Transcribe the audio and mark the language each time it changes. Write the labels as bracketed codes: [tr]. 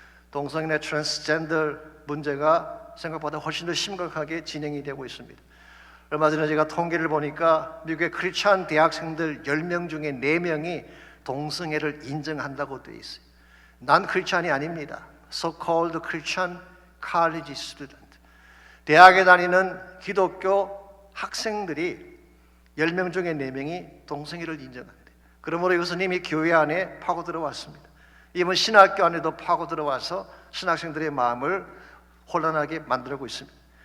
[ko] 동성애나 트랜스젠더 문제가 생각보다 훨씬 더 심각하게 진행이 되고 있습니다. 얼마 전에 제가 통계를 보니까 미국의 크리스찬 대학생들 10명 중에 4명이 동성애를 인정한다고 되어 있어요. 난 크리스찬이 아닙니다. [en] So-called Christian college student. [ko] 대학에 다니는 기독교 학생들이 10명 중에 4명이 동성애를 인정한대요. 그러므로 이것은 이미 교회 안에 파고 들어왔습니다. 이번 신학교 안에도 파고 들어와서 신학생들의 마음을 혼란하게 만들고 있습니다.